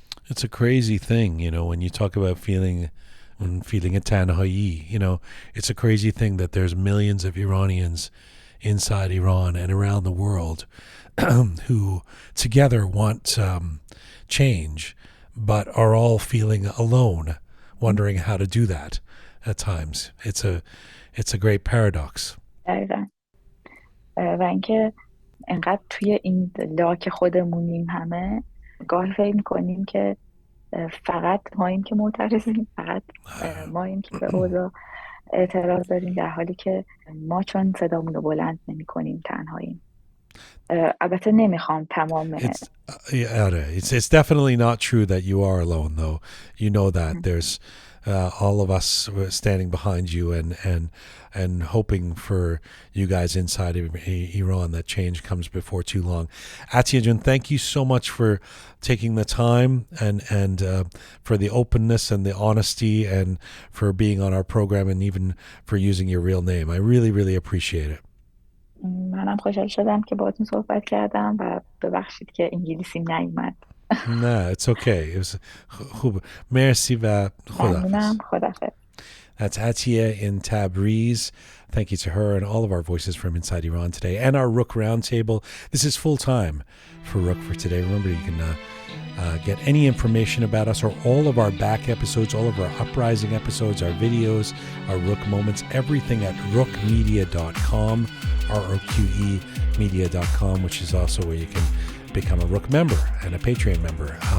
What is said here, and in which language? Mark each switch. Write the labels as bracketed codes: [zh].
[en] It's a crazy thing, you know, when you talk about feeling a [fa] tanhayi, [en] you know, it's a crazy thing that there's millions of Iranians inside Iran and around the world who together want change, but are all feeling alone, wondering how to do that at times. It's a great paradox. [fa] دقیقا. و اینکه انقدر توی این لاک خودمونیم همه، گاهی فکر میکنیم که فقط ماییم که معترضیم، فقط ماییم که به اوضاع اعتراض داریم، در حالی که ما چون صدامون رو بلند نمی کنیم تنهاییم. البته نمیخوام تمام [en] It's definitely not true that you are alone, though. You know that there's all of us standing behind you and hoping for you guys inside of Iran that change comes before too long. Atiya Jun, thank you so much for taking the time and for the openness and the honesty and for being on our program and even for using your real name. I really, really appreciate it. [fa] منم خوشحال شدم که باهاتون صحبت کردم و ببخشید که انگلیسیم نیومد. [en] No, it's okay. It was [fa] خوب. Merci و خداحافظ. [en] That's Atiya in Tabriz. Thank you to her and all of our voices from inside Iran today and our Roqe Roundtable. This is full time for Roqe for today. Remember, you can get any information about us or all of our back episodes, all of our uprising episodes, our videos, our Roqe moments, everything at roqemedia.com, ROQE media.com, which is also where you can become a Roqe member and a Patreon member.